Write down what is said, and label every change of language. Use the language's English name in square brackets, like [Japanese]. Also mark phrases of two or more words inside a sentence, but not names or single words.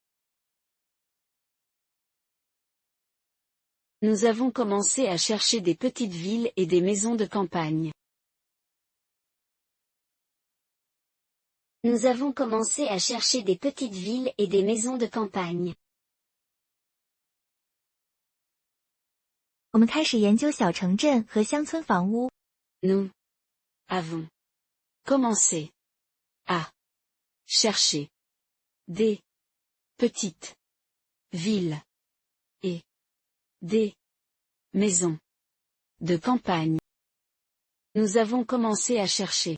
[French] Nous avons commencé à chercher des petites villes et des maisons de campagne. Nous avons commencé à chercher des petites villes et des maisons de campagne. [Chinese] 我们开始研究小城镇和乡村房屋。 [French] Nous avons commencé à chercher des petites villes et des maisons de campagne. Nous avons commencé à chercher.